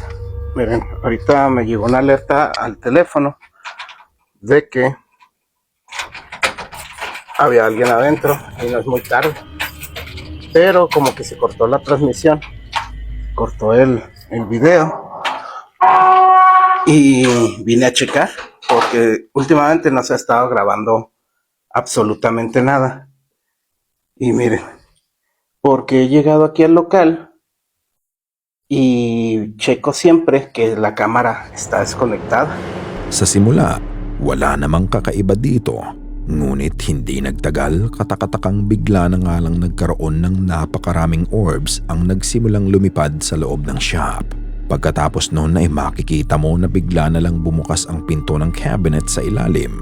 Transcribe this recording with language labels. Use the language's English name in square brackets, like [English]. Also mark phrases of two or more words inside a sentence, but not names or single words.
[Spanish] Miren, ahorita me llegó una alerta al teléfono de que había alguien adentro y no es muy tarde, pero como que se cortó la transmisión, cortó el video y vine a checar porque últimamente no se ha estado grabando absolutamente nada. Y miren, porque he llegado aquí al local y checo siempre que la cámara está desconectada. [Filipino] Sa simula, wala namang kakaiba dito. Ngunit hindi nagtagal, katakatakang bigla na nga lang nagkaroon ng napakaraming orbs ang nagsimulang lumipad sa loob ng shop. Pagkatapos noon ay makikita mo na bigla na lang bumukas ang pinto ng cabinet sa ilalim.